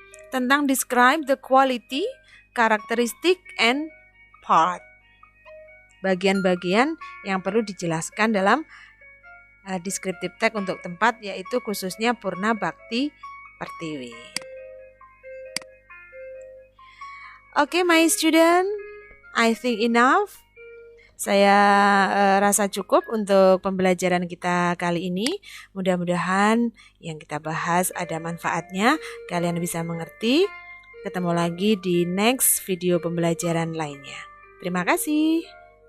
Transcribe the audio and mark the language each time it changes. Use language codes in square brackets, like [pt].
[en] tentang describe the quality, characteristic, and part. [id] Bagian-bagian yang perlu dijelaskan dalam descriptive text untuk tempat, yaitu khususnya Purna Bakti Pertiwi. [en] Okay, my student, I think enough. [id] Saya rasa cukup untuk pembelajaran kita kali ini. Mudah-mudahan yang kita bahas ada manfaatnya, kalian bisa mengerti. Ketemu lagi di next video pembelajaran lainnya. Terima kasih.